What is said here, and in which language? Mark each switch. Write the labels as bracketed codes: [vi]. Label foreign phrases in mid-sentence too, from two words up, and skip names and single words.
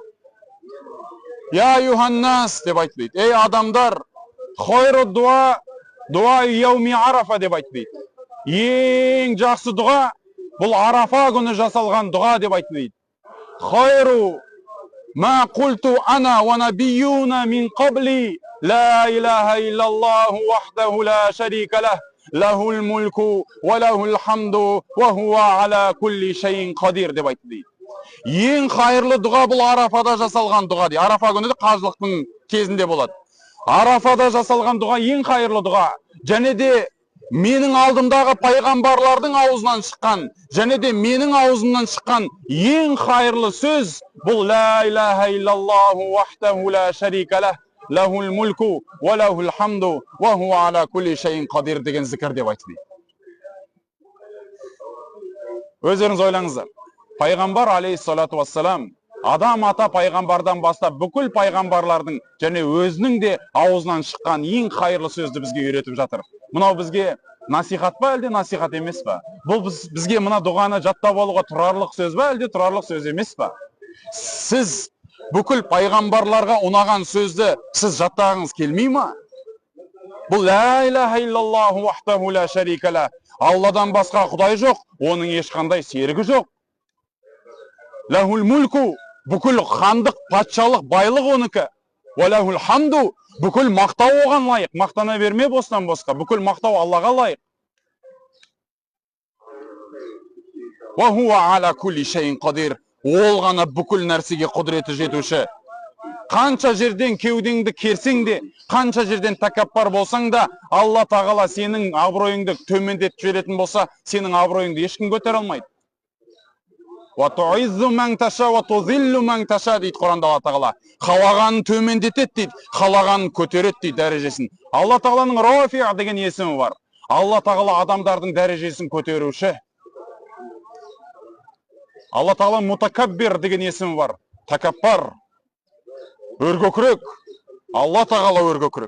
[ar] يا أيها الناس [kk] деп айтты дейді. Ей адамдар, [ar] خير الدعاء يوم عرفة [kk] деп айтты дейді. Ең жақсы дұға бұл Арафа күні жасалған дұға деп айтты дейді. [ar] خير ما قلت أنا والنبيون من قبلي لا إله إلا الله وحده لا شريك له له الملك وله الحمد وهو على كل شيء قدير [kk] деп айтты дейді. Ең қайырлы дұға бұл Арафада жасалған дұға дейді. Арафа күні де қажылықтың кезінде болады. Арафада жасалған дұға ең қайырлы дұға. Және де менің алдымдағы пайғамбарлардың аузынан шыққан, және де менің аузымнан шыққан ең қайырлы сөз бұл [ar] لا إله إلا الله وحده لا شريك له، له الملك وله الحمد وهو على كل شيء قدير [kk] деген зікір деп айтты. Өздеріңіз ойлаңыздар. Пайғамбар [ar] عليه الصلاة والسلام [kk] адам ата пайғамбардан бастап бүкіл пайғамбарлардың және өзінің де аузынан шыққан ең қайырлы сөзді бізге үйретіп жатыр. Мынау бізге насихат па, әлде насихат емес па? Бұл бізге мына дұғаны жаттап алуға тұрарлық сөз ба, әлде тұрарлық сөз емес па? Сіз бүкіл пайғамбарларға ұнаған сөзді сіз жаттағыңыз келмей ма? [ar] Бұл لا إله إلا الله وحده لا شريك له. [kk] Алладан басқа құдай жоқ, оның ешқандай серігі жоқ. [ar] له الملك, [kk] бүкіл хандық, патшалық, байлық оныкі. [ar] وله الحمد, [kk] бүкіл мақтау оған лайық. Мақтана берме бостан босқа. Бүкіл мақтау Аллаға лайық. [ar] وهو على كل شيء قدير. [kk] Ол ғана бүкіл нәрсеге құдіреті жетуші. Қанша жерден кеудеңді керсең де, қанша жерден тәкаппар болсаң да, Алла тағала сенің абыройыңды төмендетіп жіберетін болса, сенің абыройыңды ешкім көтере алмайды. [ar] وتعز من تشاء وتذل من تشاء [kk] дейді Құранда Алла тағала. Қалағанын төмендетеді дейді, қалағанын көтереді дейді дәрежесін. Алла тағаланың Рафиъ деген есімі бар. Алла тағала адамдардың дәрежесін көтеруші. Алла тағала мутакаббир деген есімі бар. Такаппар, өркөкірек. Алла тағала өркөкірек.